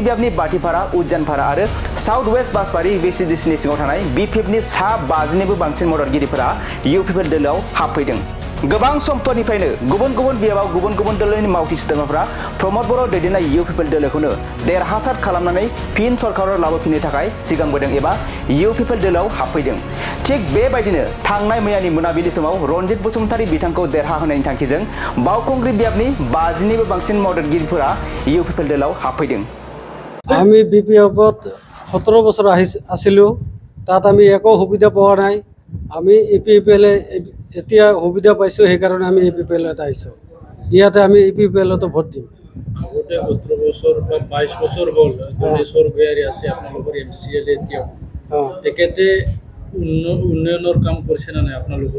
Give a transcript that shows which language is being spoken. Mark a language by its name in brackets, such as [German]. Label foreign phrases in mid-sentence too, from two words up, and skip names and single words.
[Bodo] बियाबनि बाटिपारा उज्जानपारा आरो साउथ वेस्ट बासबारि भिसिडिसिनि सिङाव थानाय बीपीएफनि सा 50निबो बांसिन मददगिरिफोरा इउ पिपल दलाव हाबफैदों गोबां समफोरनिफ्रायनो गुबुन गुबुन बियाबाव गुबुन गुबुन दलनि मावथि सोद्रोमाफोरा प्रमद बर' दैदेननाय इउ पिपल दलखौनो देरहासार खालामनानै फिन सरकाराव लाबोफिननो थाखाय सिगांबोदों एबा इउ पिपल दलाव हाबफैदों थिग बेबायदिनो थांनाय मैयानि मोनाबिलि समाव रनजित बसुमतारी बिथांखौ देरहा होनायनि थांखिजों बावखुंग्रि बियाबनि 50निबो बांसिन मददगिरिफोरा इउ पिपल दलाव हाबफैदों [Assamese] আমি বিপিএফত 17 বছৰ আছিলো তাত আমি একো সুবিধা পোৱা নাই আমি ইপিপিএলে এতিয়া সুবিধা পাইছো সেই কাৰণে আমি ইপিপিএলত আহিছো ইয়াতে আমি ইপিপিএলতো ভোট দিম আগতে 17 বছৰ বা 22 বছৰ হ'ল দলেশ্বৰ ভূঞাৰী আছে আপোনালোকৰ এমচিএল এতিয়া তেখেতে উন্নয়নৰ কাম কৰিছে না নাই আপোনালোকৰ